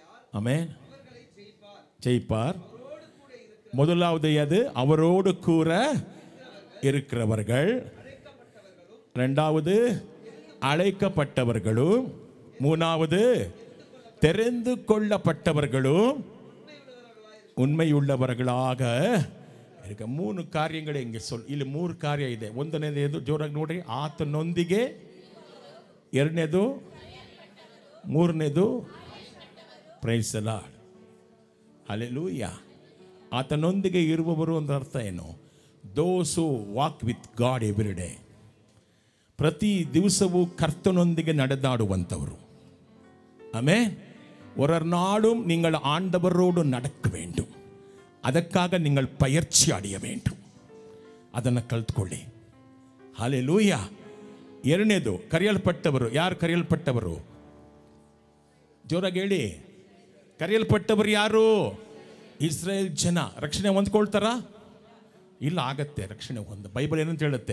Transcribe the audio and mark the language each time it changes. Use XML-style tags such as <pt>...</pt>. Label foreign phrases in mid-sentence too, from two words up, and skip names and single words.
<ta>ஆமென். ஜெயிப்பார். முதலாவது எது? அவரோடு கூட இருக்கிறவர்கள். இரண்டாவது அழைக்கப்பட்டவர்களும். மூணாவது தெரிந்து கொள்ளப்பட்டவர்களும்</ta> <kn>ಉನ್ಮೆಯುಳ್ಳವர்களಾಗ ಈಗ ಮೂರು ಕಾರ್ಯಗಳು ಹಿಂಗೆ ಇಲ್ಲಿ ಮೂರು ಕಾರ್ಯ ಇದೆ. ಒಂದನೇದು ಜೋರಾಗಿ ನೋಡ್ರಿ, ಆತನೊಂದಿಗೆ. ಎರಡನೇದು, ಮೂರನೇದು</kn> <en>praise the Lord.</en> <kn>ಹಲ್ಲೆಲೂಯಾ. ಆತನೊಂದಿಗೆ ಇರುವವರು ಒಂದು ಅರ್ಥ ಏನು?</kn> <en>those who walk with God every day.</en> <kn>ಪ್ರತಿ ದಿವಸವೂ ಕರ್ತನೊಂದಿಗೆ ನಡೆದಾಡುವಂಥವರು. ಆಮೆನ್.</kn> <ta>ஒரு நாளும் நீங்கள் ஆண்டவரோடு நடக்க வேண்டும். அதற்காக நீங்கள் பயிற்சி அடைய வேண்டும்.</ta> <kn>ಅದನ್ನು ಕಲ್ತ್ಕೊಳ್ಳಿ. ಹಲ್ಲೆಲೂಯಾ. ಎರಡನೇದು ಕರೆಯಲ್ಪಟ್ಟವರು. ಯಾರು ಕರೆಯಲ್ಪಟ್ಟವರು? ಜೋರಾಗಿ ಹೇಳಿ. ಕರೆಯಲ್ಪಟ್ಟವರು ಯಾರು? ಇಸ್ರೇಲ್ ಜನ. ರಕ್ಷಣೆ ಹೊಂದ್ಕೊಳ್ತಾರ? ಇಲ್ಲ, ಆಗತ್ತೆ ರಕ್ಷಣೆ ಹೊಂದ. ಬೈಬಲ್ ಏನಂತ ಹೇಳುತ್ತೆ?</kn>